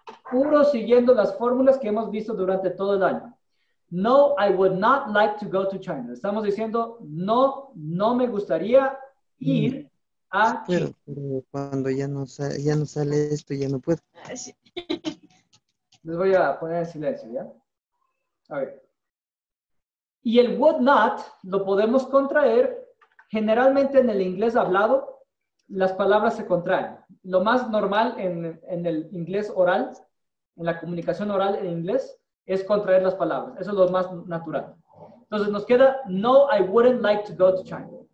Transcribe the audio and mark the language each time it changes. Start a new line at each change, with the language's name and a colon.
Spanish: Puro siguiendo las fórmulas que hemos visto durante todo el año.
English: No, I would not like to go to China.
Spanish: Estamos diciendo, no, no me gustaría ir a China. Pero cuando ya no sale esto, ya no puedo. Les voy a poner en silencio, ¿ya? A ver. Y el would not lo podemos contraer. Generalmente en el inglés hablado, las palabras se contraen. Lo más normal en el inglés oral, en la comunicación oral en inglés, es contraer las palabras. Eso es lo más natural. Entonces nos queda, no,
English: I wouldn't like to go to China.